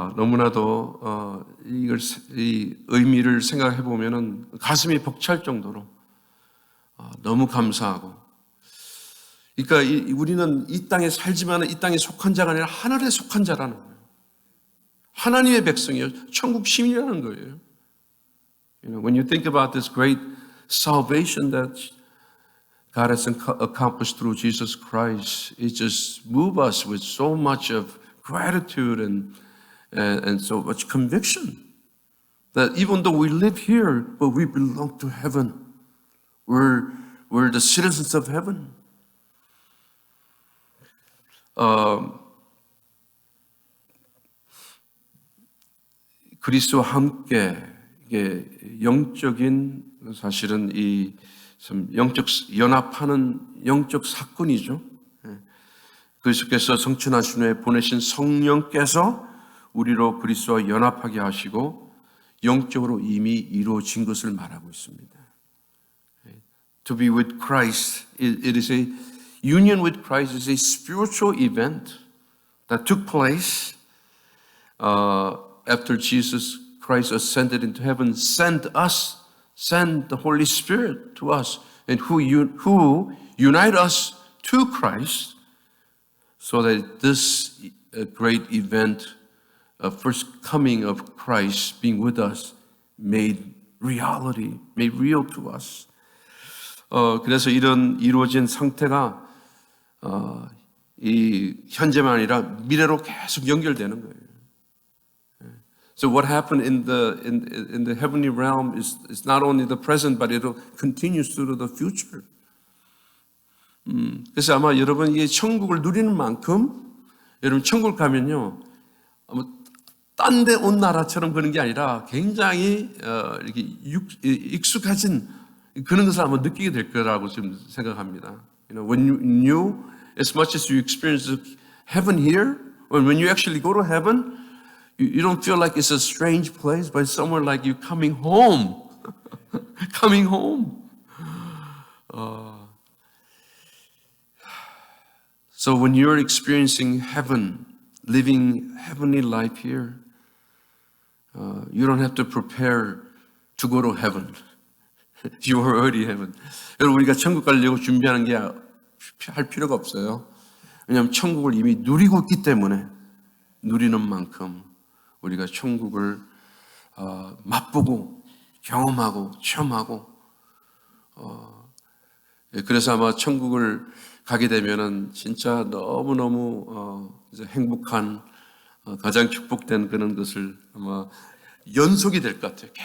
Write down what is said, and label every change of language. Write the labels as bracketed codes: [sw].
[ko] 너무나도 이 의미를 생각해 보면은 가슴이 벅찰 정도로 너무 감사하고. 그러니까 우리는 이 땅에 살지만 이 땅에 속한 자가 아니라 하늘에 속한 자라는 거예요. 하나님의 백성이에요. 천국 시민이라는 거예요. [en] You know, when you think about this great salvation that God has accomplished through Jesus Christ, it just moves us with so much of gratitude and so much conviction that even though we live here, but we belong to heaven. We're the citizens of heaven. [ko] 그리스도와 함께 이게 영적인 사실은 이 영적 연합하는 영적 사건이죠. 그리스도께서 성천하신 후에 보내신 성령께서 우리로 그리스도와 연합하게 하시고 영적으로 이미 이루어진 것을 말하고 있습니다. [en] To be with Christ, it is a union with Christ is a spiritual event that took place after Jesus Christ ascended into heaven, sent us sent the Holy Spirit to us and who unite us to Christ so that this great event of first coming of Christ being with us made reality, made real to us. [ko] 그래서 이런 이루어진 상태가 이 현재만 아니라 미래로 계속 연결되는 거예요. [en] So what happened in the heavenly realm is not only the present, but it continues through the future. [ko] 그래서 아마 여러분 이 천국을 누리는 만큼 여러분 천국 가면요, 딴 데 온 나라처럼 그런 게 아니라 굉장히 이렇게 익숙해진 그런 것을 아마 느끼게 될 거라고 지금 생각합니다. [en] When you, as much as you experience heaven here, when you actually go to heaven, you don't feel like it's a strange place, but it's somewhere like you coming home, coming home. So when you're experiencing heaven, living heavenly life here, you don't have to prepare to go to heaven. You are already heaven. [ko] 여러분 우리가 천국 가려고 준비하는 게 할 필요가 없어요. 왜냐하면 천국을 이미 누리고 있기 때문에 누리는 만큼 우리가 천국을 맛보고 경험하고 체험하고 그래서 아마 천국을 가게 되면은 진짜 너무너무 이제 행복한 가장 축복된 그런 것을 아마 연속이 될 것 같아요.